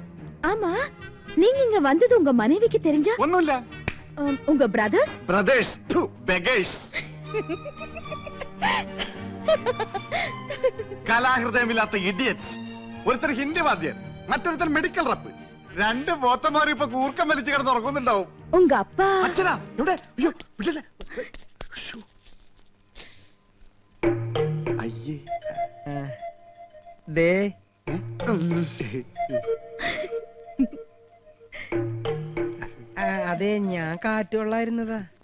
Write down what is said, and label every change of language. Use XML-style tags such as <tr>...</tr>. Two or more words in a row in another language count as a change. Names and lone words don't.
<ta>ஆமா, நீங்க இங்க வந்தது உங்க மனைவிக்கு தெரிஞ்சா?</ta> <ml>ഒന്നുമില്ല.</ml> <ta>உங்க பிரதர்ஸ்?</ta> <en>brothers beggars.</en> <ml>കലാഹൃദയമില്ലാത്ത ഇഡിയറ്റ്സ്. ഒരുത്തർ ഹിന്ദി വാദ്യൻ, മറ്റൊരുത്തർ</ml> <en>medical rep.</en> <ml>2 ബോത്തന്മാരും ഇപ്പൊ കൂർക്കം വലിച്ചു കിടന്ന് ഉറങ്ങുന്നുണ്ടാവും.</ml> <ta>உங்க அப்பா?</ta> <ml>അച്ഛനാ എവിടെ? അയ്യോ വിടല്ലേ. അയ്യേ ദേ അതെ ഞാൻ കാറ്റുകൊള്ളായിരുന്നതാ.</ml>